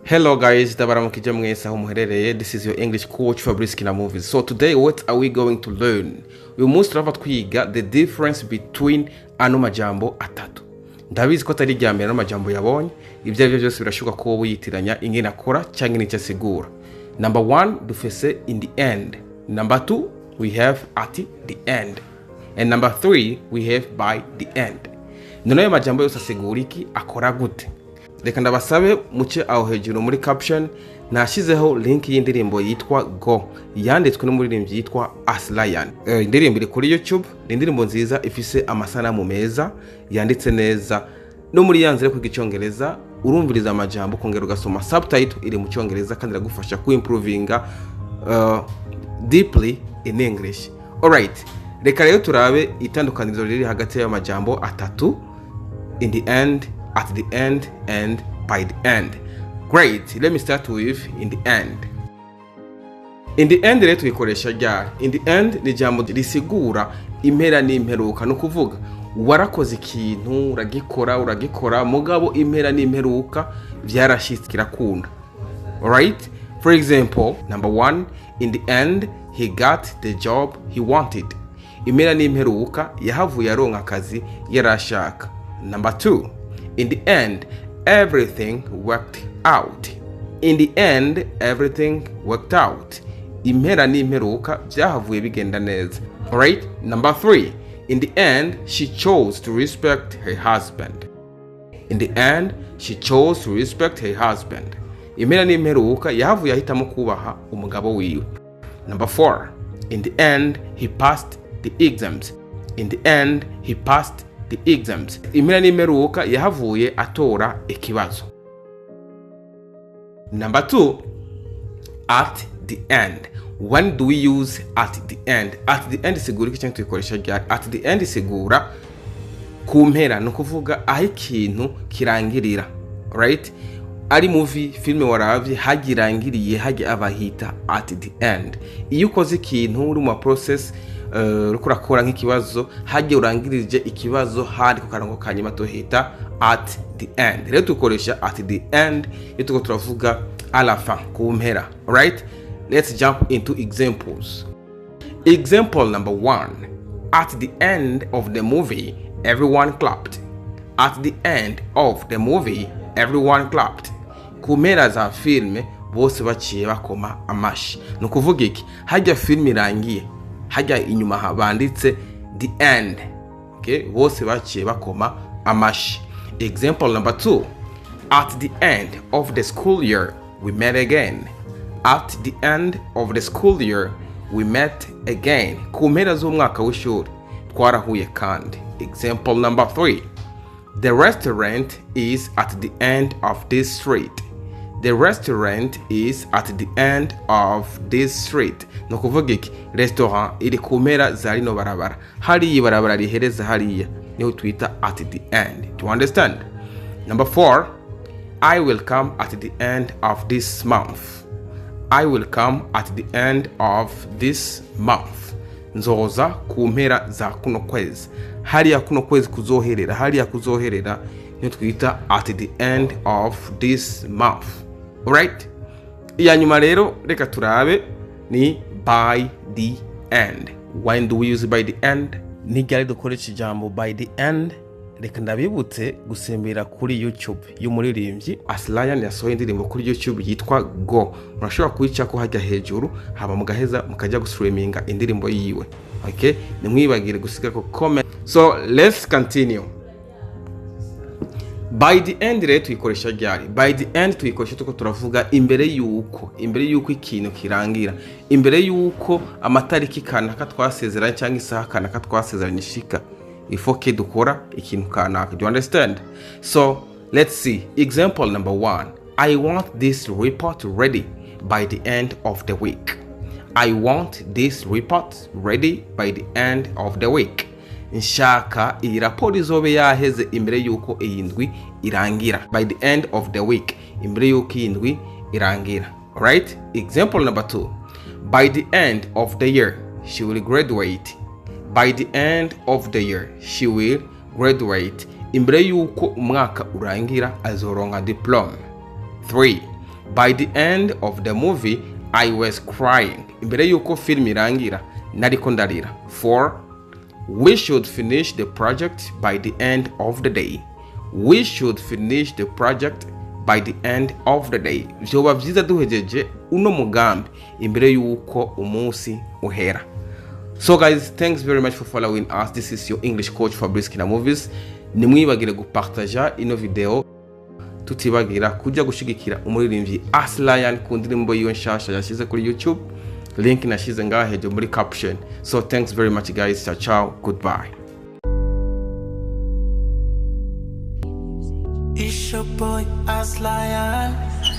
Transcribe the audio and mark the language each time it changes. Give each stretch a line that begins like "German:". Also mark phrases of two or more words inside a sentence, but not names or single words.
English: Hello guys,
Rundi: ndabaramukije mwese aho muherereye.
English: This is your English coach Fabrice Kina Movies. So today what are we going to learn? We must
Rundi: turava twiga
English: the difference between
Rundi: ano majambo atatu. Ndabizi ko atari ryambere ano majambo yabonye, ibyo aribyo byose birashuka ko witiranya ingene akora cyangwa n'icyo asigura.
English: Number 1 dufise in the end. Number 2 we have at the end. And number 3 we have by the end.
Rundi: None majambo yose asigura iki, akora gute? Reka ndabasabe muce aho hejuru muri caption nashizeho link y'indirimbo yitwa Go yanditswe n'umuririmbyi yitwa ASLION. Indirimbo iri kuri YouTube, indirimbo nziza ifise amasanamu meza yanditse neza no muri yanzire kwiga Icongereza urumviriza amajambo kongera ugasoma subtitle iri mu Cyongereza kandi iragufasha ku
English: improvinga deeply in English. Alright,
Rundi: reka rero turabe itandukanirizo riri hagati y'amajambo atatu,
English: in the end, at the end, and by the end. Great, let me start with in the end. In the end
Rundi: rero tuyikoresha ryari.
English: In the end
Rundi: ni jambo risigura impera n'imperuka, no kuvuga warakoze ikintu uragikora mugabo impera n'imperuka byarashitse kirakunda.
English: Alright, for example, number 1, in the end he got the job he wanted.
Rundi: Impera n'imperuka yahavuye aronka akazi yarashaka.
English: Number 2, in the end, everything worked out. In the end, everything worked out.
Rundi: Impera n'imperuka byahavuye bigenda neza.
English: Alright? Number 3, in the end, she chose to respect her husband. In the end, she chose to respect her husband.
Rundi: Impera n'imperuka yahavuye ahitamo kubaha umugabo wiwe.
English: Number 4, in the end, he passed the exams. In the end, he passed the exams.
Rundi: Impera n'imperuka yahavuye atora ikibazo.
English: Number 2, at the end. When do we use at the end? At the end
Rundi: sigura iki cyangwa tuyikoresha ryari?
English: At the end
Rundi: sigura ku mpera, no kuvuga aho ikintu kirangirira. Right? Ari movie, filme waravye hagirangiriye hage abahita
English: at the end.
Rundi: Iyo ukoze ikintu uri mu process rukurakora nk'ikibazo hage urangirije ikibazo hari ku karango kanyuma tohita
English: at the end.
Rundi: Rero tukoresha
English: at the end
Rundi: iyo tuko turavuga
French: à la fin,
Rundi: ku mpera.
English: Right? Let's jump into examples. Example number 1. At the end of the movie, everyone clapped. At the end of the movie, everyone clapped.
Rundi: Ku mpera za filme bose baciye bakoma amashi. No kuvuga iki, hajya filme irangiye hajya inyuma habanditse
English: the end.
Rundi: Okay, bose baciye bakoma amashi.
English: Example number 2. At the end of the school year, we met again. At the end of the school year, we met again.
Rundi: Ku mpera z'umwaka w'ishuri twarahuye kandi.
English: Example number 3. The restaurant is at the end of this street. The restaurant is at the end of this street.
Rundi: No kuvuga iki, restaurant iri ku mpera za rino barabara. Hariya ibarabara rihereza hariya niho twita
English: at the end. Do you understand? Number 4. I will come at the end of this month. I will come at the end of this month.
Rundi: Nzoza ku mpera za kuno kwezi. Hariya kuno kwezi kuzoherera, hariya kuzoherera niho twita
English: at the end of this month. Alright?
Rundi: Iya nyuma rero reka turabe ni
English: by the end. When do we use by the end?
Rundi: Nigari dukoresha ijambo
English: by the end.
Rundi: Reka ndabibutse gusembera kuri YouTube y'umuririmbyi ASLION yasohoye indirimbo kuri YouTube yitwa Go. Murashobora kuyica ko hajya hejuru haba mugaheza mukajya gustreaminga indirimbo yiwe. Okay? Nimwibagire gusiga ko comment.
English: So let's continue. By the end
Rundi: rero tuyikoresha ryari?
English: By the end
Rundi: tuyikoresha tuko turavuga imbere yuko ikintu kirangira, imbere yuko amatariki kanaka twasezeranye cyangwa isaha kanaka twasezeranye shika ifoke dukora ikintu kanaka.
English: Do you understand? So let's see. Example number 1. I want this report ready by the end of the week. I want this report ready by the end of the week.
Rundi: Nshaka iyi raporo izobe yaheze imbere yuko iyindwi irangira.
English: By the end of the week,
Rundi: imbere yuko iyindwi irangira.
English: Alright? Example number 2. By the end of the year, she will graduate. By the end of the year, she will graduate.
Rundi: Imbere yuko umwaka urangira azoronka diploma. 3.
English: By the end of the movie, I was crying.
Rundi: Imbere yuko film irangira, nariko ndarira. 4.
English: We should finish the project by the end of the day. We should finish the project by the end of the day.
Rundi: Vyoba vyiza duhejeje uno mugambi imbere yuko umunsi uhera.
English: So guys, thanks very much for following us. This is your English coach Fabrice Kina Movies.
Rundi: Nimwibagire gupartager ino video, tutibagira kuja gushigikira umuririmbyi ASLION ku ndirimbo yiwe nshasha yashize kuri YouTube. Link nashize ngaha hejuru muri caption.
English: So thanks very much guys.
Italian: Ciao ciao.
English: Goodbye. It's your boy ASLION.